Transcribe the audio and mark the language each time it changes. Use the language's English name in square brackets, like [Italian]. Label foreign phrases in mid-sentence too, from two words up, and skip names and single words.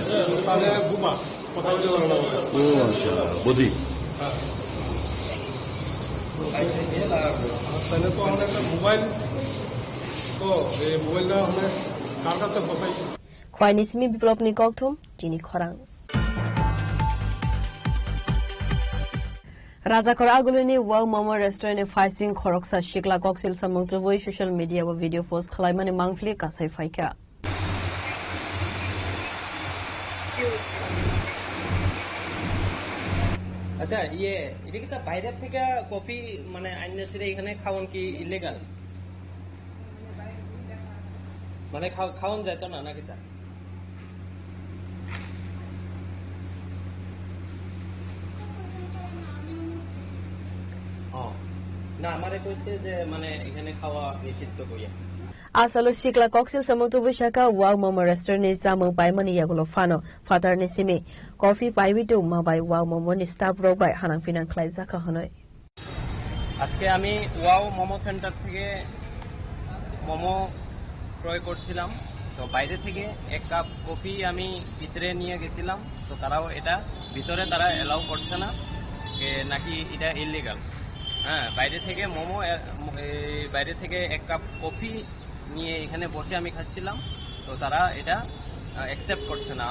[Bangla] বুমা কথা বলতে পারবো ও আচ্ছা বদি তাহলে তো আমাদের একটা মোবাইল তো এই মোবাইলটা আমরা কার কাছে বসাই [Kok Borok] খোয়াইনি সিমি বিপ্লবনি ককথুম চিনি খরাং Rajakor aguluni wow mama restaurant facing khoroksa shikla koksil samung voi [English] social media [Kok Borok] wa video post khlaimani mangfli kasai faika [Bangla] আচ্ছা এটা কি তা বাইরের থেকে কফি মানে আইনসিরে এখানে খাওয়ান কি ইলিগাল মানে খাওয়ান যায় তো না নাকি তা না আমারে কইছে যে মানে এখানে খাওয়া নিষিদ্ধ কইয়া [Kok Borok] Asalo shikla koksil samung shaka wow mama restaurant ni samung paimani yagulo fano father ni simi coffee paibi to mabai wow mama ni staff rok bai hanang finan khlai jaka honoi [Bangla] আজকে আমি ওয়াও মোমো সেন্টার থেকে মোমো ক্রয় করছিলাম তো বাইরে থেকে এক কাপ কফি আমি ভিতরে নিয়ে গেছিলাম তো তারাও এটা ভিতরে তারা এলাও করছে না নাকি এটা ইলিগাল হ্যাঁ বাইরে থেকে মোমো বাইরে থেকে এক কাপ কফি নিয়ে এখানে বসে আমি খাচ্ছিলাম তো তারা এটা অ্যাকসেপ্ট করছে না